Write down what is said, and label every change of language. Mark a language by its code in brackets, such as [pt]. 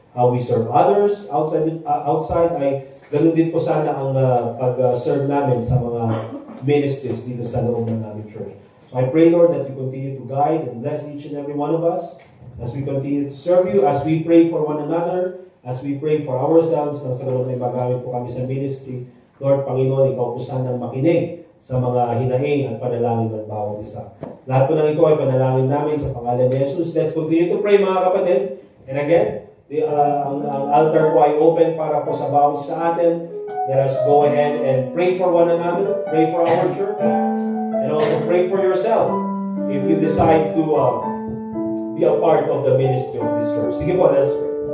[en] How we serve others outside [tl] ay ganun din po sana ang pag-serve namin sa mga ministries dito sa loob ng aming church. [en] So I pray, Lord, that you continue to guide and bless each and every one of us as we continue to serve you, as we pray for one another, as we pray for ourselves, [tl] na sa ganun ay magamit po kami sa ministry. Lord, Panginoon, ikaw po sanang makinig sa mga hinaing at panalangin ng bawat isa. Lahat po ng ito ay panalangin namin sa pangalan ni Jesus. [en] Let's continue to pray, [tl] mga kapatid. And again, ang altar po ay open para po sa bawat sa atin. [en] Let us go ahead and pray for one another, pray for our church, and also pray for yourself if you decide to be a part of the ministry of this church. [tl] Sige po, [en] let's pray.